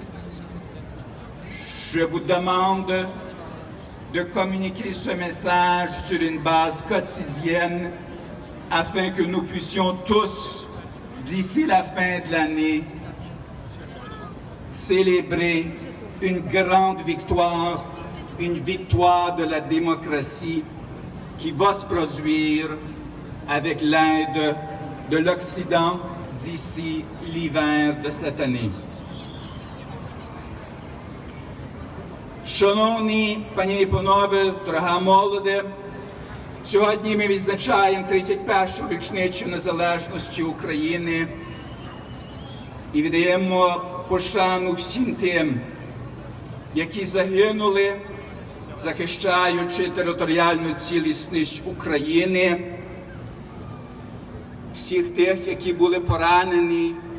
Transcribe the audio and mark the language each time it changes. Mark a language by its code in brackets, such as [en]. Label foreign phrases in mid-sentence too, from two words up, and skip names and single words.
[fr] Je vous demande de communiquer ce message sur une base quotidienne afin que nous puissions tous, d'ici la fin de l'année, célébrer une grande victoire, une victoire de la démocratie qui va se produire avec l'aide de l'Occident d'ici l'hiver de cette année. [uk] Шановні пані і панове, дорога молоде, сьогодні ми відзначаємо 31-шу річницю незалежності України і віддаємо пошану всім тим, які загинули, захищаючи територіальну цілісність України, всіх тих, які були поранені.